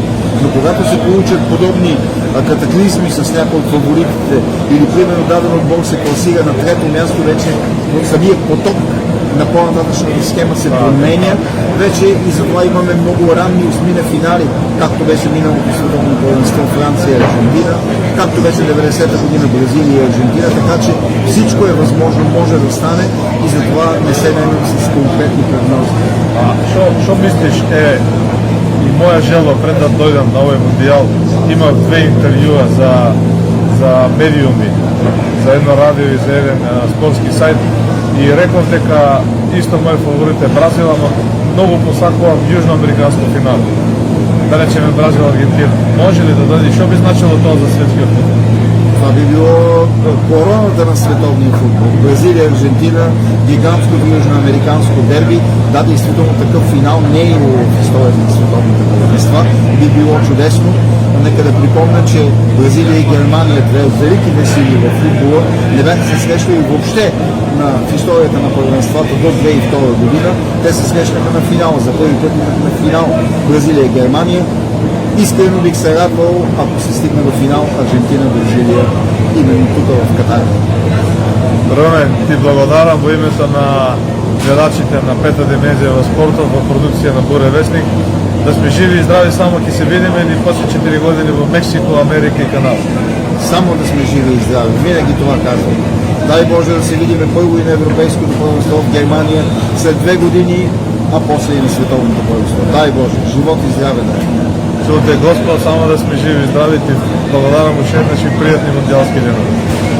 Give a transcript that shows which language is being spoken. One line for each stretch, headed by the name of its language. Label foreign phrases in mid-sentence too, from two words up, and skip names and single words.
Bulgarian: Но когато се получат подобни катаклизми с някои от фаворитите или примерно даден отбор се класира на трето място, вече самият поток на по-нататъчната схема се променя вече и затова имаме много ранни осмина финали, както беше миналото световно първенство Франция и Аржентина, както беше 90-та година Бразилия и Аржентина, така че всичко е възможно, може да стане и затова не се наемем с конкретни прогнози.
Macedonian: Що мислиш и моя желба пред да дойдам на овој мундијал, имав две интервјуа за медиуми, за едно радио и за еден спортски сайт и реков дека исто мој фаворит е Бразил, ама многу посакувам јужноамериканско финал. Да речеме Бразил Аргентина. Може ли да дойде? Што би значило тоа за светскиот футбол?
Bulgarian: Това би било короната на световния футбол. Бразилия, Аржентина, гигантско южноамериканско дерби. Да, действително такъв финал не е имало в историята на световните първенства. Би било чудесно. Нека да припомня, че Бразилия и Германия, две от великите сили в футбола, не бяха се срещали въобще в историята на първенствата до 2002 година. Те се срещнаха на финал. За първи път на финал Бразилия и Германия. Искрено бих се радвал, ако се стигне до финал Аржентина-Бразилия именно тук в Катар.
Macedonian: Румен, ти благодарам во името на гледачите на Пета димензија во спортот во продукција на Буре Вестник. Да сме живи и здрави, само ќе се видиме ни после 4 години во Мексико, Америка и Канада.
Bulgarian: Само да сме живи и здрави. Винаги това казвам. Дай Боже да се видиме първо и на европейското първенство в Германия след 2 години, а после и на световното първенство. Дай Боже, живот и здраве да е. Чуте Господ, само да сме живи и здрави.
Macedonian: Ти благодарам уште еднаш и пријатни мундијалски денови.